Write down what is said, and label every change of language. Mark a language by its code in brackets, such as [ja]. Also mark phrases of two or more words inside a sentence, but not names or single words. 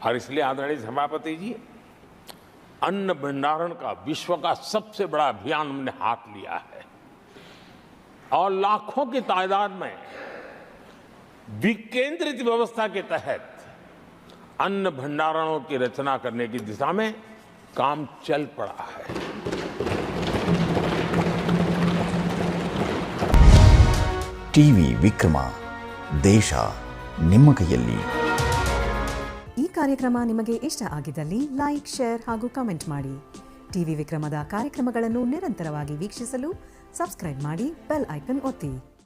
[hi] और इसलिए आदरणीय सभापति जी, अन्न भंडारण का विश्व का सबसे बड़ा अभियान हमने हाथ लिया है और लाखों की तादाद में विकेंद्रित व्यवस्था के तहत अन्न भंडारणों की रचना करने की दिशा में काम चल पड़ा है। [kn] ಟಿವಿ ವಿಕ್ರಮ, ದೇಶ ನಿಮ್ಮ ಕೈಯಲ್ಲಿ. ಈ ಕಾರ್ಯಕ್ರಮ ನಿಮಗೆ ಇಷ್ಟ ಆಗಿದ್ದಲ್ಲಿ ಲೈಕ್, ಶೇರ್ ಹಾಗೂ ಕಮೆಂಟ್ ಮಾಡಿ. ಟಿವಿ ವಿಕ್ರಮದ ಕಾರ್ಯಕ್ರಮಗಳನ್ನು ನಿರಂತರವಾಗಿ ವೀಕ್ಷಿಸಲು ಸಬ್ಸ್ಕ್ರೈಬ್ ಮಾಡಿ, [en] bell icon [kn] ಒತ್ತಿ.